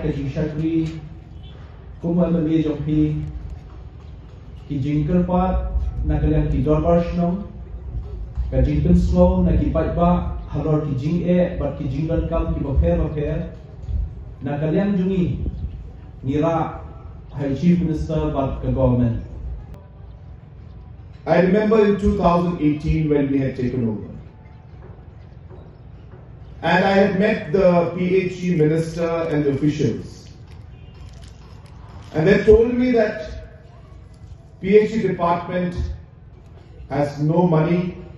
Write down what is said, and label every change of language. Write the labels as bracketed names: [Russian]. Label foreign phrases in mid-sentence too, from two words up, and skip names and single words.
[Khasi] ka jingshakri kumwa mali jompi ki jingker pat nagalang ki dorbarshnong ka jingpen slow na ki patba halor ki jing bat ki jingdan kam ki bapher na kalyang jungi nira hai [English] chief minister but the government. I remember in 2018 when we had taken over, and I had met the PHE minister and the officials, and they told me that PHE department has no money.